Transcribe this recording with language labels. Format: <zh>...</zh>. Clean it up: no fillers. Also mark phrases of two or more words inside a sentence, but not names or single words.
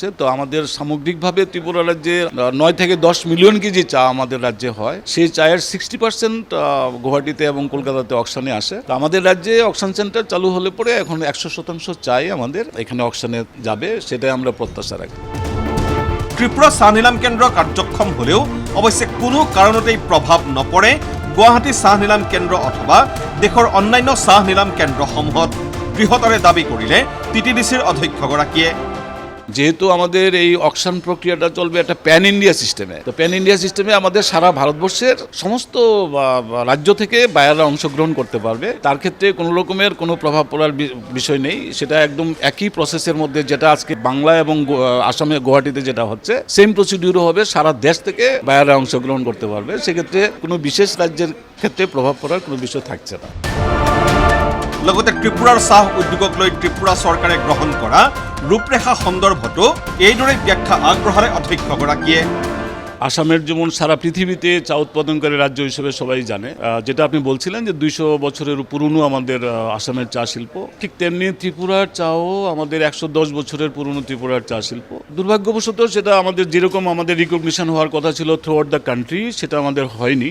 <bn>তো আমাদের সামগ্রিকভাবে ত্রিপুরা রাজ্যে 9 থেকে 10 মিলিয়ন কেজি চা আমাদের রাজ্যে হয়। সেই চায়ের 60% গুয়াহাটিতে এবং কলকাতাতে অকশনে আসে। তো আমাদের রাজ্যে</bn> <en>auction centre</en> <bn>চালু হলে পরে এখন 100% চাই আমাদের এখানে অকশনে যাবে, সেটাই আমরা প্রত্যাশা রাখি।</bn> <as>ত্রিপুরা চাহ নিলাম কেন্দ্ৰ কাৰ্যক্ষম হলেও অৱশ্যে কোনো কাৰণতেই প্ৰভাৱ নপৰে গুৱাহাটী চাহ নিলাম কেন্দ্ৰ অথবা দেশৰ অন্যান্য চাহ নিলাম কেন্দ্ৰসমূহত, দৃঢ়তাৰে দাবী কৰিলে TTDCৰ অধ্যক্ষগৰাকীয়ে।</as> <bn>যেহেতু আমাদের এই অকশন প্রক্রিয়াটা চলবে একটা</bn> <en>pan India system,</en> <bn>তো</bn> <en>pan India system</en> <bn>আমাদের সারা ভারতবর্ষের সমস্ত রাজ্য থেকে বায়াররা অংশগ্রহণ করতে পারবে। তার ক্ষেত্রে কোনো রকমের কোনো প্রভাব পড়ার বিষয় নেই। সেটা একদম একই প্রসেসের মধ্যে যেটা আজকে বাংলা এবং আসামে গুয়াহাটিতে যেটা হচ্ছে</bn> <en>same procedure</en> <bn>হবে, সারা দেশ থেকে বায়াররা অংশগ্রহণ করতে পারবে। সেক্ষেত্রে কোনো বিশেষ রাজ্যের ক্ষেত্রে প্রভাব পড়ার কোনো বিষয় থাকছে না।</bn> <as>লগতে ত্ৰিপুৰাৰ চাহ উদ্যোগক লৈ ত্ৰিপুৰা চৰকাৰে গ্ৰহণ কৰা ৰূপৰেখা সন্দৰ্ভতো এইদৰে ব্যাখ্যা আগবঢ়ালে অধ্যক্ষগৰাকীয়ে।</as> <bn>আসামের যেমন সারা পৃথিবীতে চা উৎপাদনকারী রাজ্য হিসেবে সবাই জানে, যেটা আপনি বলছিলেন যে 200 বছরের পুরনো আমাদের আসামের চা শিল্প, ঠিক তেমনি ত্রিপুরার চাও আমাদের 110 বছরের পুরনো ত্রিপুরার চা শিল্প। দুর্ভাগ্যবশত সেটা আমাদের যেরকম আমাদের রিকগনিশন হওয়ার কথা ছিল</bn> <en>throughout the country</en> <bn>সেটা আমাদের হয়নি।</bn>